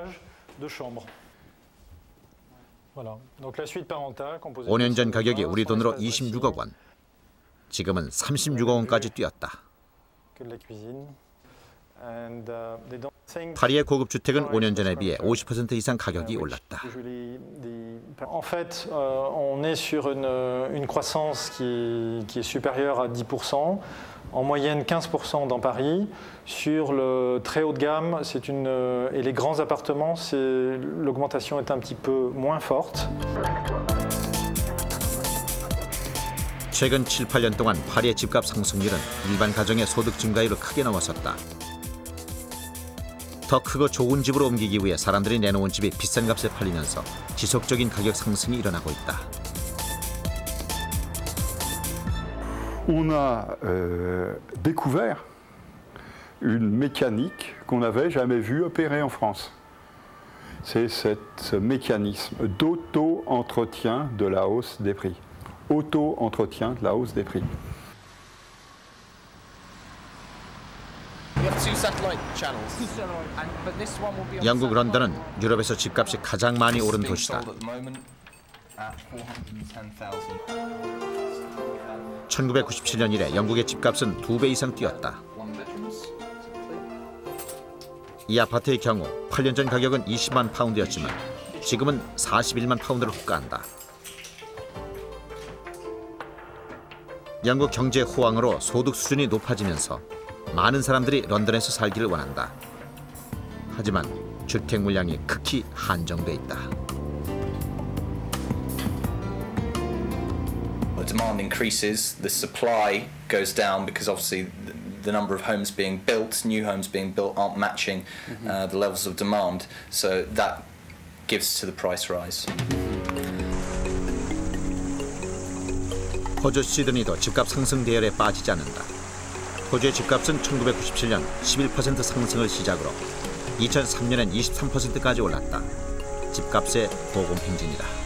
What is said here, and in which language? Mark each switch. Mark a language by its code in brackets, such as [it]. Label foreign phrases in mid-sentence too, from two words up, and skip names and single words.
[ko] 5년 전 가격이 우리 돈으로 26억 원. 지금은 36억 원까지 뛰었다. 파리의 고급 주택은 5년 전에 비해 50% 이상 가격이 올랐다. [fr] En fait, on est sur une croissance qui est supérieure à 10%, en moyenne 15% dans Paris. Sur le très haut de gamme, et les grands appartements, l'augmentation est un petit peu moins forte. [ko] 최근 7, 8년 동안 파리의 집값 상승률은 일반 가정의 소득 증가율을 크게 넘어섰다. 더 크고 좋은 집으로 옮기기 위해 사람들이 내놓은 집이 비싼 값에 팔리면서 지속적인 가격 상승이 일어나고 있다. [fr] On a découvert une mécanique qu'on n'avait jamais vue opérer en France. C'est ce mécanisme d'auto-entretien de la hausse des prix. Auto-entretien de la hausse des prix. [ko] 영국 런던은 유럽에서 집값이 가장 많이 오른 도시다. 1997년 이래 영국의 집값은 2배 이상 뛰었다. 이 아파트의 경우 8년 전 가격은 20만 파운드였지만 지금은 41만 파운드를 호가한다. 영국 경제 호황으로 소득 수준이 높아지면서 많은 사람들이 런던에서 살기를 원한다. 하지만 주택 물량이 극히 한정돼 있다. [en] The demand increases, the supply goes down because obviously the number of homes being built, new homes being built aren't matching the levels of demand, so that gives to the price rise. [ko] 호주 시드니도 집값 상승 대열에 빠지지 않는다. 호주의 집값은 1997년 11% 상승을 시작으로 2003년엔 23%까지 올랐다. 집값의 고공행진이다.